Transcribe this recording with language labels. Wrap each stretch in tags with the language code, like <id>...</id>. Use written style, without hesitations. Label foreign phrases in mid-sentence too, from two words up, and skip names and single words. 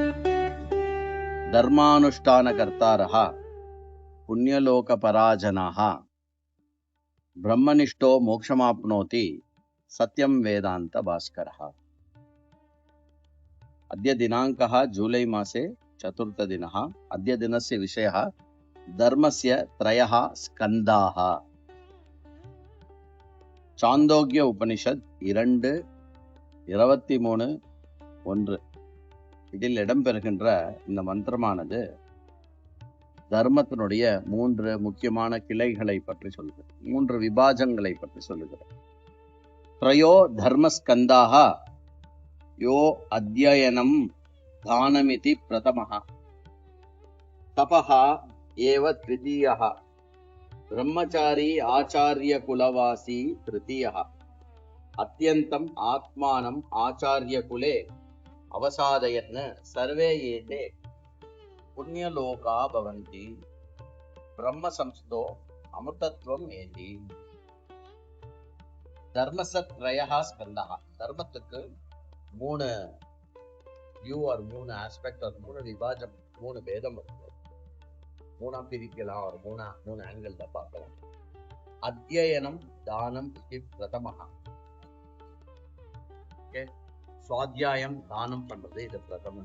<sa>धर्मानुष्ठानकर्तारः पुण्यलोकपराजनाः ब्रह्मनिष्ठो मोक्षमाप्नोति सत्यं वेदांत भास्करः। अद्य दिनाङ्कः जुलै मासे 4 दिनः। अद्य दिनस्य विषयः धर्मस्य त्रयः स्कन्धाः।</sa> <ta>சாந்தோக்கிய உபனிஷத் 2:23:1 இதில் இடம்பெறுகின்ற இந்த மந்திரமானது தர்மத்தினுடைய 3 முக்கியமான கிளைகளை பற்றி சொல்கிறது, 3 விபாஜங்களை பற்றி சொல்லுகிறது.</ta> <sa>त्रयो धर्मस्कन्धाः यो अध्ययनं दानमिति प्रथमः तप एव द्वितीयः ब्रह्मचारी आचार्य कुलवासी तृतीयः अत्यन्तम् आत्मानम् आचार्य कुले अवसादयन् सर्वे एते पुण्यलोका भवन्ति ब्रह्म संस्थो अमृतत्वम् एति। धर्मस्य त्रयः स्कन्धः.</sa> <ta>धर्मத்துக்கு 3</ta> <en>view or 3 aspect or</en> <ta>3 விபாஜம் 3 பேதம் இருக்கு. 3 பிரிக்கலாம், ஒரு 3 ஆங்கிள் தான் பார்க்கலாம். அத்யயனம் தானம் இது பிரதமஹ. ஓகே, சுவாத்தியாயம் தானம் பண்றது இது பிரதமம்.</ta>